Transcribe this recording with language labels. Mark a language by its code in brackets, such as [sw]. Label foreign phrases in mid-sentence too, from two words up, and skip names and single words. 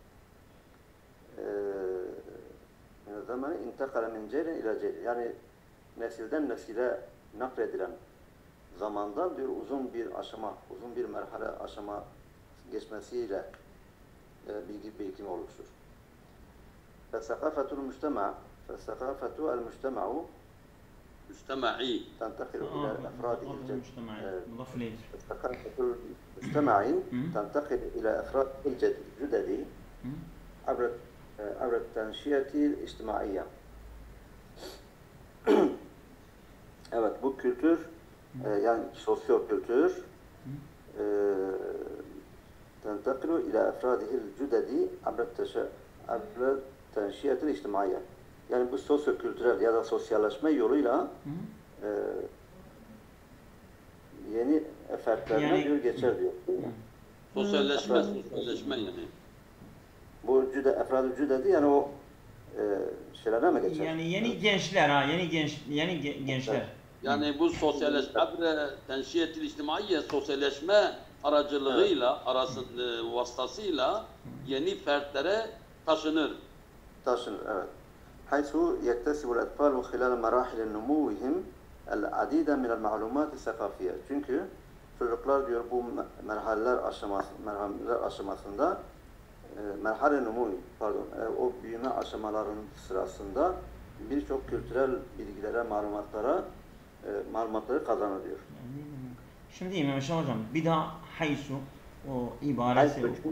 [tr] Zamanı [ar] انتقل من جيل إلى جيل, [tr] yani nesilden nesile nakledilen zamandan diyor uzun bir aşama, uzun bir merhale aşama geçmesiyle bilgi birikimi oluşur. [ar] فالثقافة المجتمع فالثقافة المجتمع mujtema'i تنتقل إلى أفراد مضاف إليه. الثقافة المجتمعي تنتقل إلى أفراد الجدد عبر التنشئة الاجتماعية. [tr] Evet, bu kültür yani sosyo kültür [ar] تنتقل إلى أفراده الجدد عبر التنشئة الاجتماعية. [tr] Yani bu sosyo kültürel ya da sosyalleşme yoluyla yeni fertlerine yani, geçer diyor. Sosyalleşme yani. Bu efrad-ı cüdedi, yani o şeylere mi geçer? Yani yeni gençler ha, yeni gençler. Yani bu sosyalleşme, [ar] التنشئة الاجتماعية, [tr] sosyalleşme aracılığıyla, vasıtasıyla yeni fertlere taşınır. Taşınır, evet. [ar] حيث يكتسب الأطفال خلال مراحل نموهم العديد من المعلومات الثقافية. [tr] Çünkü çocuklar diyor bu merhaleler aşamasında [ar] مرحلة نمو [tr] pardon o büyüme aşamalarının sırasında birçok kültürel bilgilere, malumatları kazanılıyor. Şimdi İmam Şah hocam bir daha haysu o ibaresi